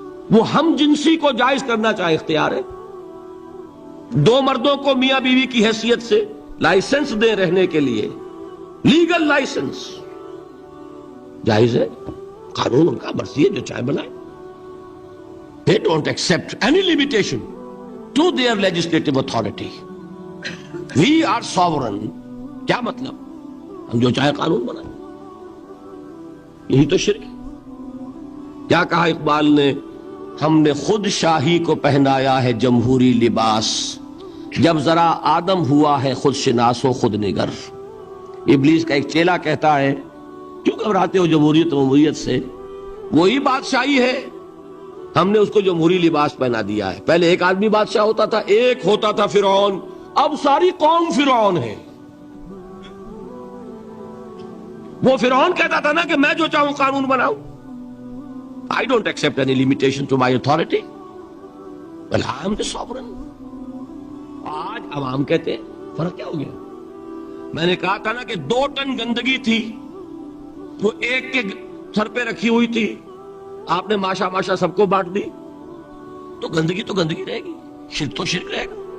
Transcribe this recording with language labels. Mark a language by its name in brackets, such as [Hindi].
[Urdu] وہ ہم جنسی کو جائز کرنا چاہے اختیار ہے، دو مردوں کو میاں بیوی کی حیثیت سے لائسنس دیں رہنے کے لیے، لیگل لائسنس جائز ہے، قانون ان کا مرضی ہے جو چاہے بنائے۔ [English] They don't accept any limitation to their legislative authority. We are sovereign. [Urdu] کیا مطلب؟ ہم جو چاہے قانون بنائیں. یہی تو شرک ہے. کیا کہا اقبال نے؟ ہم نے خود شاہی کو پہنایا ہے جمہوری لباس، جب ذرا آدم ہوا ہے خود شناس و خود نگر. ابلیس کا ایک چیلا کہتا ہے کیوں گھبراتے ہو جمہوریت و جمہوریت سے؟ وہی بادشاہی ہے، ہم نے اس کو جمہوری لباس پہنا دیا ہے. پہلے ایک آدمی بادشاہ ہوتا تھا، ایک ہوتا تھا فرعون، اب ساری قوم فرعون ہے. وہ فرعون کہتا تھا نا کہ میں جو چاہوں قانون بناؤں. [English] I don't accept any limitation to my authority. Well, I am the sovereign. [Urdu] آج عوام کہتے ہیں فرق کیا ہو گیا؟ میں نے کہا تھا نا کہ 2 ٹن گندگی تھی وہ ایک کے سر پہ رکھی ہوئی تھی، آپ نے ماشا ماشا سب کو بانٹ دی، تو گندگی رہے گی، شرک تو شرک رہے گا.